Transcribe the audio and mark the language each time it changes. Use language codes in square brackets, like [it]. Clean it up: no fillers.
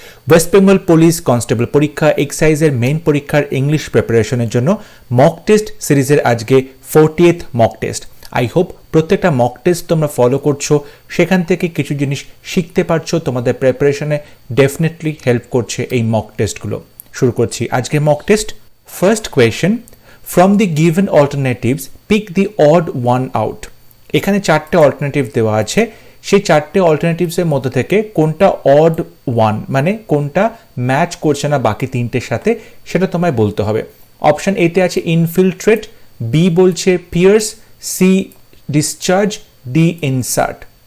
[bn] West Bengal police constable পরীক্ষা এক্সাইজের main পরীক্ষার English প্রিপারেশনের জন্য মক টেস্ট সিরিজের আজকে 40th mock test. I hope প্রত্যেকটা মক টেস্ট তোমরা ফলো করছো, সেখান থেকে কিছু জিনিস শিখতে পারছো, তোমাদের প্রিপারেশনে ডেফিনেটলি হেল্প করছে এই মক টেস্টগুলো। শুরু করছি আজকে mock test. [en] First question, from the given alternatives pick the odd one out। [bn] এখানে চারটে অল্টারনেটিভ দেওয়া আছে, সেই চারটে অল্টারনেটিভসের মধ্যে থেকে কোনটা অড ওয়ান মানে কোনটা ম্যাচ করছে না বাকি তিনটের সাথে সেটা তোমায় বলতে হবে। অপশন এতে আছে ইনফিলট্রেট, বি বলছে pears, C discharge, D insert.